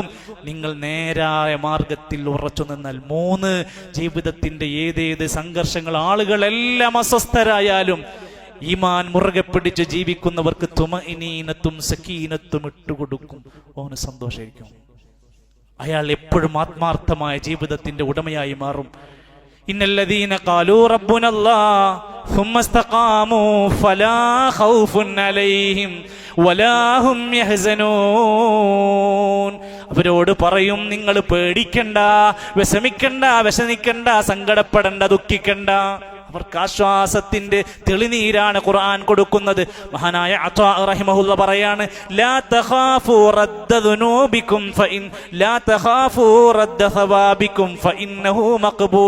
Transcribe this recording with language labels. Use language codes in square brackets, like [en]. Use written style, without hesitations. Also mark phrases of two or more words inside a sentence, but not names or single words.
[ml] നിങ്ങൾ നേരായ മാർഗത്തിൽ ഉറച്ചു നിന്നാൽ. 3, ജീവിതത്തിന്റെ ഏതേത് സംഘർഷങ്ങൾ, ആളുകളെല്ലാം അസ്വസ്ഥരായാലും ഈമാൻ മുറുകെ പിടിച്ച് ജീവിക്കുന്നവർക്ക് തുമഇനീനത്തും സക്കീനത്തും ഇട്ടുകൊടുക്കും. ഓന് സന്തോഷമായിരിക്കും. അയാൾ എപ്പോഴും ആത്മാർത്ഥമായ ജീവിതത്തിന്റെ ഉടമയായി മാറും. [ar] إن الذين قالوا ربنا الله ثم استقاموا فلا خوف عليهم ولا هم يحزنون. [ml] അവരോട് പറയും, നിങ്ങൾ പേടിക്കണ്ട, വിഷമിക്കണ്ട, വ്യസനിക്കണ്ട, സങ്കടപ്പെടണ്ട, ദുഃഖിക്കണ്ട. അവർക്ക് ആശ്വാസത്തിന്റെ തെളിനീരാണ് ഖുർആൻ കൊടുക്കുന്നത്. മഹാനായ അത്വാ റഹിമഹുല്ല പറയാണ്, [ar] لا تخافوا رد ذنوبكم فإن لا تخافوا رد ثوابكم فإنه مقبول.